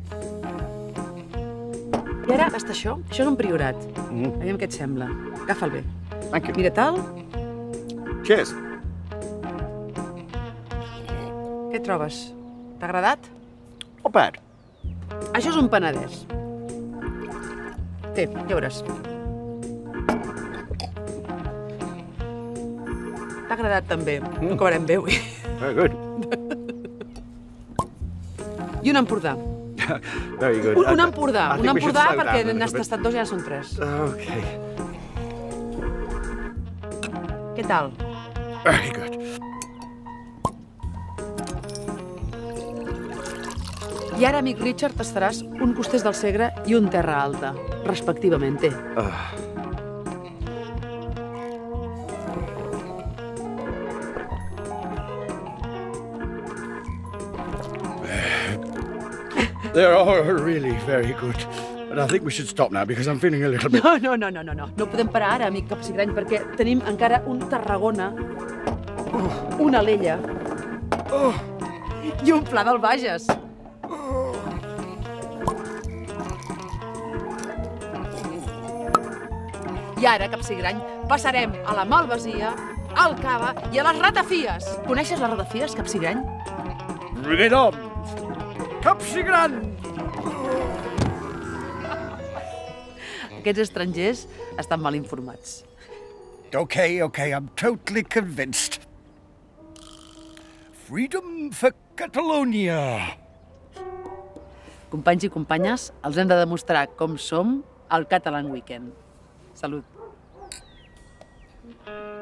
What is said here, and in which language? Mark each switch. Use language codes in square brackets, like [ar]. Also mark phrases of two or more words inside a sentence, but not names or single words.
[ca] I ara, està això? Això és un priorat. Aviam què et sembla. Agafa'l bé. [en] Thank you. [ca] Mira tal. [en] Cheers. [ca] Què trobes? T'ha agradat? [en] Not bad. [ca] Això és un penedès. Té, ja veuràs. T'ha agradat també. No acabarem bé avui. [en] Very good. [ca] I un Empordà. [en] Very good. [ca] Un Empordà. [en] I [ca] Un [en] think we should [ca] Empordà [en] slow [ca] perquè [en] down a [ca] n'has [en] little bit. [ca] tastat dos i ja són tres. [en] Okay. [ca] Què tal? [en] Very good. [ca] I ara, amic Richard, tastaràs un Costers del Segre i un Terra Alta, respectivament. [en] They're all really very good. But I think we should stop now because I'm feeling a little bit... [ca] No. No podem parar ara, amic Capsigrany, perquè tenim encara un Tarragona, una Alella i un Pla del Bages. I ara, Capsigrany, passarem a la Malvasia, al Cava i a les Ratafies. Coneixes les Ratafies, Capsigrany? [en] Bring it on! [ca] Capsigran! Aquests estrangers estan mal informats. [en] Okay, I'm totally convinced. Freedom for Catalonia. [ca] Companys i companyes, els hem de demostrar com som al Catalan Weekend. Salut.